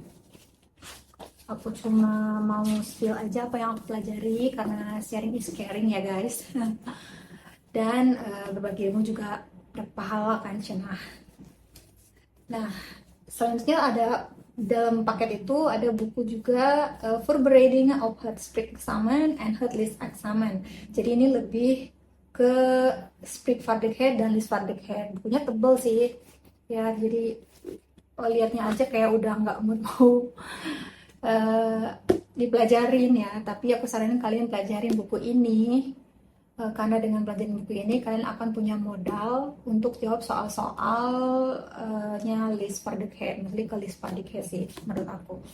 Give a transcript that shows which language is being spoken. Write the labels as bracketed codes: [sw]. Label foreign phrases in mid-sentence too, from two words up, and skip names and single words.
[id] Aku cuma mau spill aja apa yang aku pelajari, karena [en] sharing is caring [id] ya guys. Dan berbagi ilmu juga berpahala kan cenah. Nah, selanjutnya ada dalam paket itu ada buku juga Voorbereiding of het Spreekexamen and het Leesexamen. Jadi ini lebih ke Spreekvaardigheid dan Leesvaardigheid. Bukunya tebel sih, ya. Jadi lihatnya aja kayak udah nggak mau dipelajarin ya. Tapi aku saranin kalian pelajarin buku ini. Karena dengan pelajaran buku ini kalian akan punya modal untuk jawab soal-soalnya Leesvaardigheid, mostly ke Leesvaardigheid sih menurut aku.